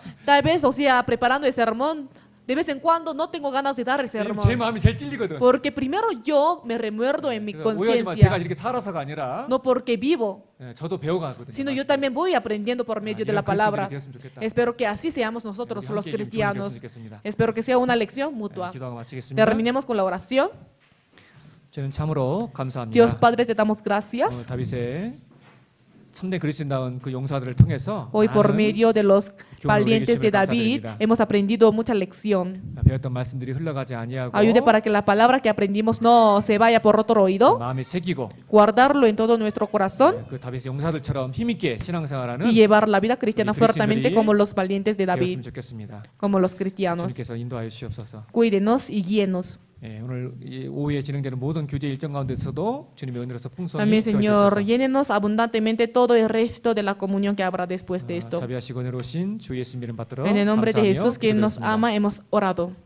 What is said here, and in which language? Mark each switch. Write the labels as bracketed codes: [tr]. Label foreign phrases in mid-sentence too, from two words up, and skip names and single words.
[es] Tal vez, o sea, preparando el sermón, de vez en cuando no tengo ganas de dar el [ko] 왜냐면 제 [es] sermón. [ko] 마음이 제일 찔리거든. [es] Porque primero yo me remuerdo en mi [ko] 그래서 오해하지만 제가 [es] conciencia, [ko] 이렇게 살아서가 아니라 [es] no porque vivo, [ko] 예, 저도 배워가거든요. [es] sino yo también voy aprendiendo por medio de [ko] 이런 [es] la palabra. [ko] 그리스도인이 되었으면 좋겠다. [es] Espero que así seamos nosotros [ko] 우리 [es] los [ko] 함께 이 교훈을 [es] cristianos. [ko] 배웠으면 좋겠습니다. [es] Espero que sea una lección [ko] 예, [es] mutua. [ko] 기도하고 마치겠습니다. [es] Terminemos con la oración. [ko] 저는 참으로 감사합니다. [es] Dios Padre, te damos gracias. [ko] 다윗의 참된 그리스도인다운 그 용사들을 통해서 [es] Hoy por [ko] 많은 [es] medio de los valientes de David [ko] 감사드립니다. [es] hemos aprendido mucha lección. [ko] 배웠던 말씀들이 흘러가지 아니하고 [es] Ayude para que la palabra que aprendimos no se vaya por otro oído, [ko] 마음에 새기고 [es] guardarlo en todo nuestro corazón [ko] 그 다윗의 용사들처럼 힘있게 신앙생활하는 [es] y llevar la vida cristiana [ko] 우리 [es] fuertemente [ko] 그리스도인들이 [es] como los valientes de [ko] 되었으면 [es] David, [ko] 좋겠습니다. [es] como los cristianos. [ko] 주님께서 인도하여 주시옵소서. [es] Cuídenos y guíenos. [ko] 오늘 이 오후에 진행되는 모든 교제 일정 가운데서도 주님의 은혜로서 풍성히 [es] También, Señor, [ko] 채워주셔서 [es] llénenos abundantemente todo el resto de la comunión que habrá después de esto. [ko] 자비하시고 은혜로우신 주 예수님 이름 받들어 [es] En el nombre de [ko] 감사하며 [es] Jesús que nos [ko] 기도드렸습니다. [es] ama, hemos orado.